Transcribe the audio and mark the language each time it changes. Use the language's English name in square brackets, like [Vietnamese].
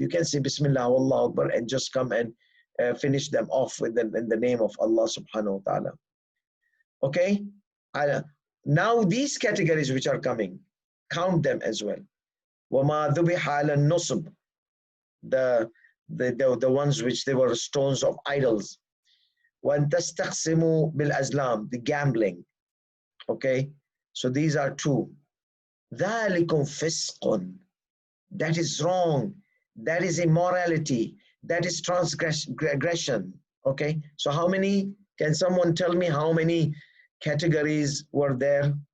[English] You can say Bismillah, Allahu Akbar, and just come and finish them off with in the name of Allah subhanahu wa ta'ala. Okay? Now these categories which are coming, count them as well. [Arabic] وَمَا ذُبِحَ عَلَى النُّصُبِ, [English] the ones which they were stones of idols. [Arabic] وَأَن تَسْتَقْسِمُوا بِالْأَزْلَامِ, [English] the gambling. Okay? So these are 2. [Arabic] ذَلِكُمْ فِسْقٌ, [English] that is wrong, that is immorality, that is transgression. Okay, so how many, can someone tell me how many categories were there?